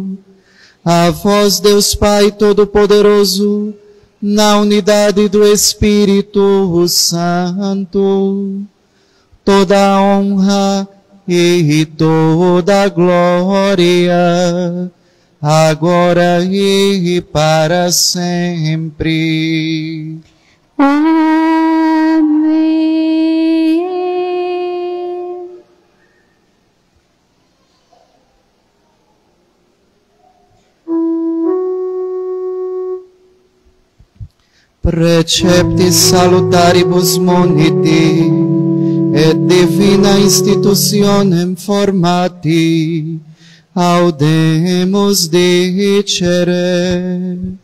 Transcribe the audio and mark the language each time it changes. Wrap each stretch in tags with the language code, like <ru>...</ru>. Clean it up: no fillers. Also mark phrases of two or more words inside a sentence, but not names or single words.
<pt>a vós, Deus Pai Todo-Poderoso, na unidade do Espírito Santo, toda a honra e toda a glória, agora e para sempre. Amém.</pt> <la>Preceptis salutaribus moniti, et divina institutionem formati, audemus dicere.</la>